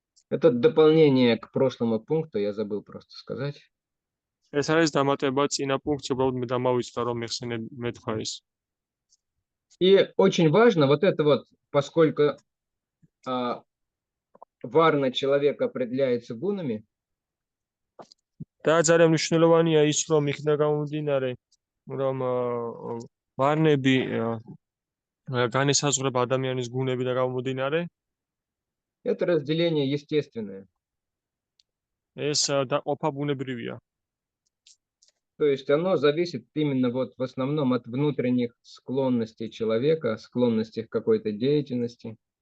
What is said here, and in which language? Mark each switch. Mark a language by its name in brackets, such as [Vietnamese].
[Russian] Это дополнение к прошлому пункту, я забыл просто сказать. [Georgian] ეს არის დამატება წინა პუნქტს, უბრალოდ მე დამავიწყდა, რომ მეთქვა ეს. [Russian] И очень важно вот это вот, поскольку варна человека определяется гунами, [Georgian] და ძალიან მნიშვნელოვანია ის, რომ იქნა გამომდინარე, რომ ვარნები განესაზღვრება ადამიანის გუნები და გამომდინარე, [Russian] это разделение естественное. [Georgian] ეს დაყოფა ბუნებრივია. [Russian] То есть оно зависит именно вот в основном от внутренних склонностей человека, склонностей к какой-то деятельности.